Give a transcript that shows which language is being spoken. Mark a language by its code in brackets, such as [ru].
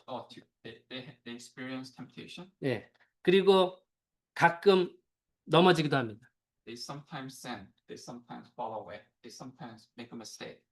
[en] Oh, they experience temptation. [ko] 예. 그리고 가끔 넘어지기도 합니다. [en] They sometimes sin. They sometimes fall away. They sometimes make a mistake.